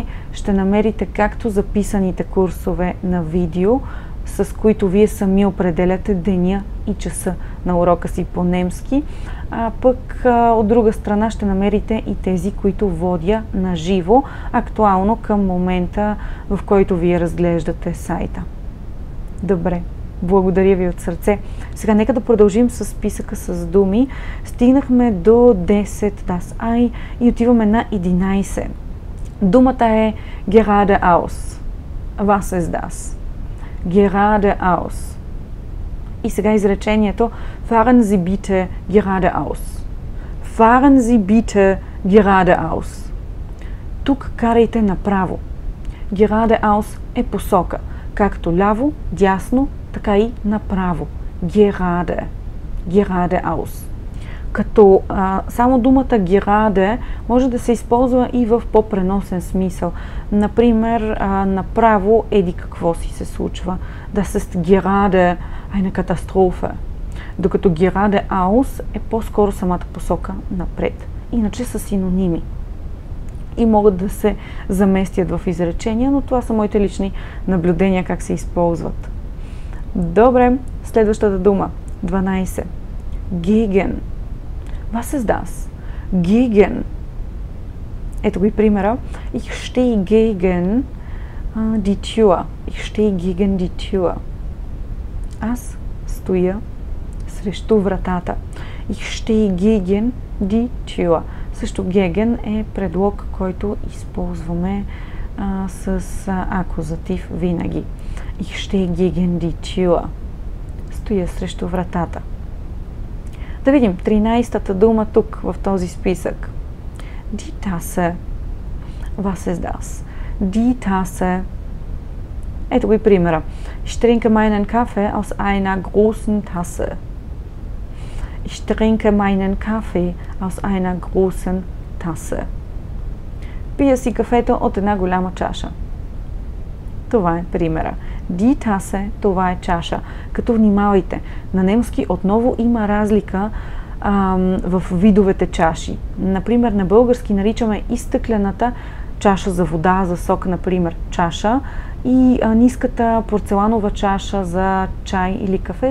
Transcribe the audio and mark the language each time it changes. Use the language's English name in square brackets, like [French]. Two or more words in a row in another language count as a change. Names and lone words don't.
[Bulgarian] Ще намерите както записаните курсове на видео, с които вие сами определяте деня и часа на урока си по немски, а пък от друга страна ще намерите и тези, които водя на живо, актуално към момента, в който вие разглеждате сайта. Добре, благодаря ви от сърце. Сега нека да продължим с списъка с думи. Стигнахме до 10, [German] das Ei, [Bulgarian] и отиваме на 11. Думата е [German] geradeaus. Was ist das? Geradeaus. [Bulgarian] И сега изречението [German] Fahren Sie bitte geradeaus. Fahren Sie bitte geradeaus. [Bulgarian] Тук карайте направо. Geradeaus е посока. Както ляво, дясно, така и направо. [German] Gerade. Geradeaus. [Bulgarian] Като само думата gerade може да се използва и в по-преносен смисъл. Например, направо еди какво си се случва. [German] Das ist gerade eine Katastrophe. [Bulgarian] Докато geradeaus е по-скоро самата посока напред. Иначе са синоними и могат да се заместят в изречения, но това са моите лични наблюдения как се използват. Добре, следващата дума. 12. [German] Gegen. Was ist das? Gegen. [Bulgarian] Ето го и примера. [German] Ich stehe gegen die Tür. Ich stehe gegen die Tür. [Bulgarian] Аз стоя срещу вратата. [German] Ich stehe gegen die Tür. [Bulgarian] Също gegen е предлог, който използваме с акузатив винаги. [German] Ich stehe gegen die Tür. [Bulgarian] Стоя срещу вратата. Да видим 13-та дума тук в този списък. [German] Die Tasse. Was ist das? Die Tasse. [Bulgarian] Ето го и примера. [German] Ich trinke meinen Kaffee aus einer großen Tasse. Ich trinke meinen Kaffee aus einer großen Tasse. [Bulgarian] Пия си кафето от една голяма чаша. Това е примера. [German] Die Tasse, [Bulgarian] това е чаша. Като внимавайте, на немски отново има разлика в видовете чаши. Например, на български наричаме и стъклената чаша за вода, за сок, например, чаша, и ниската порцеланова чаша за чай или кафе.